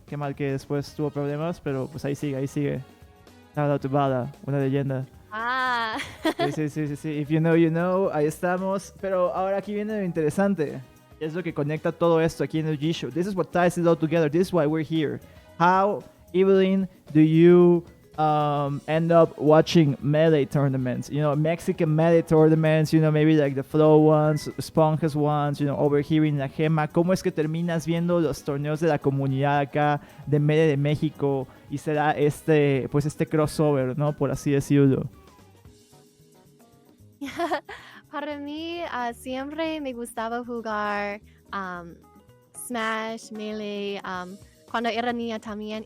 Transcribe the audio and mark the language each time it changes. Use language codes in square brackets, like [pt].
[es] Qué mal que después tuvo problemas, pero pues ahí sigue. [en] Shout out to Bala, [es] una leyenda. Sí. [en] If you know, you know. [es] Ahí estamos. Pero ahora aquí viene lo interesante. Es lo que conecta todo esto aquí en el G-Show. [en] This is what ties it all together. This is why we're here. How, Eeveling, do you end up watching melee tournaments? You know, Mexican melee tournaments, you know, maybe like the Flow ones, Sponges ones, you know, over here in La Gema. [es] ¿Cómo es que terminas viendo los torneos de la comunidad acá de melee de México y será este crossover, ¿no? Por así decirlo. Para mí, siempre me gustaba jugar Smash, Melee, cuando era niña también.